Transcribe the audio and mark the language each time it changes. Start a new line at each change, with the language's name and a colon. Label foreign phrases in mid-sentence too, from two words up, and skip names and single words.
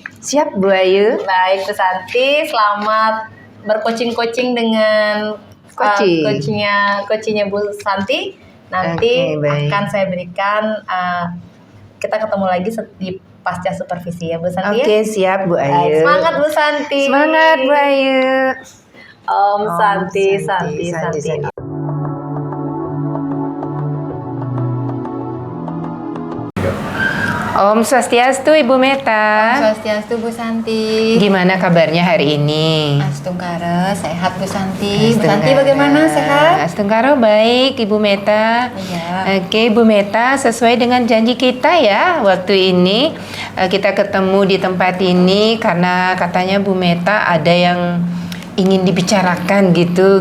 Indonesian: Siap Bu Ayu. Baik Bu Santi, selamat bercoaching dengan coachingnya Bu Santi. Nanti akan saya berikan, kita ketemu lagi di pasca supervisi ya Bu Santi. Oke, siap Bu Ayu. Semangat Bu Santi. Semangat Bu Ayu. Om Santi. Om Swastiastu Ibu Meta. Om Swastiastu Bu Santi. Gimana kabarnya hari ini? Astungkara, sehat Bu Santi. Bu Santi bagaimana, sehat? Astungkara baik Ibu Meta. Iya. Oke Bu Meta, sesuai dengan janji kita ya waktu ini kita ketemu di tempat ini karena katanya Bu Meta ada yang ingin dibicarakan gitu.